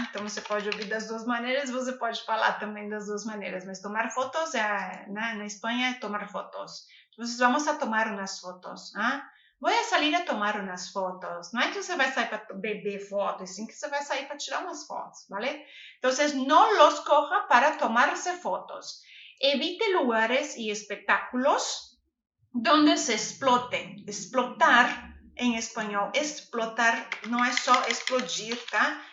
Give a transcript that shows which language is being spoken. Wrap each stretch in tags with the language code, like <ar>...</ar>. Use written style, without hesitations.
<pt>Então, você pode ouvir das duas maneiras, você pode falar também das duas maneiras, mas tomar fotos, né? Na Espanha é tomar fotos. Então, vamos a tomar umas fotos, Vou sair a tomar umas fotos. Não é que você vai sair para beber fotos, sim que você vai sair para tirar umas fotos,</pt> <es>¿vale?</es> <pt>Então, não</pt> <es>los coja para tomarse fotos. Evite lugares y espectáculos donde se explote.</es> <pt>Explotar, em espanhol, explotar não é só explodir, tá?</pt>